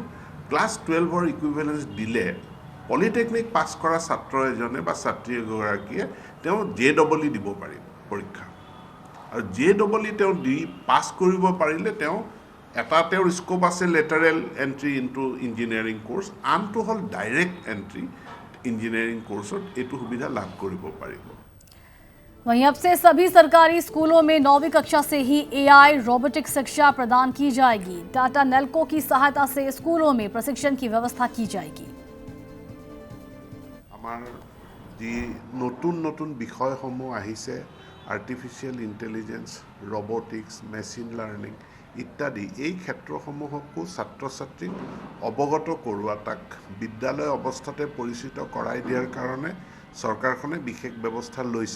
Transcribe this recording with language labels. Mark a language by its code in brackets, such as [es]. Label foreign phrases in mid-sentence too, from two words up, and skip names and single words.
[as] ক্লাছ 12ৰ ইকুইভ্যালেন্স দিলে পলিটেকনিক পাছ কৰা ছাত্ৰ এজনে বা ছাত্ৰী এগৰাকীয়ে তেওঁ জেডবলই দিব পাৰিব পৰীক্ষা আৰু জেডবলই তেওঁ দি পাছ কৰিব পাৰিলে তেওঁ এটা তেওঁৰ স্কোপ আছে [en] lateral entry into engineering course [as] আনটো হ'ল [en] direct entry engineering [as] কোৰ্সত এইটো সুবিধা লাভ কৰিব পাৰিব। [hi] वहीं अब से सभी सरकारी स्कूलों में 9वीं कक्षा से ही [en] AI robotic [hi] शिक्षा प्रदान की जाएगी। टाटा नेल्को की सहायता से स्कूलों में प्रशिक्षण की व्यवस्था की जाएगी। [as] আমাৰ যি নতুন নতুন বিষয়সমূহ আহিছে [en] artificial intelligence robotics machine learning [as] ইত্যাদি এই ক্ষেত্ৰসমূহকো ছাত্ৰ ছাত্ৰীক অৱগত কৰোৱা তাক বিদ্যালয় অৱস্থাতে পৰিচিত কৰাই দিয়াৰ কাৰণে চৰকাৰখনে বিশেষ ব্যৱস্থা লৈছে।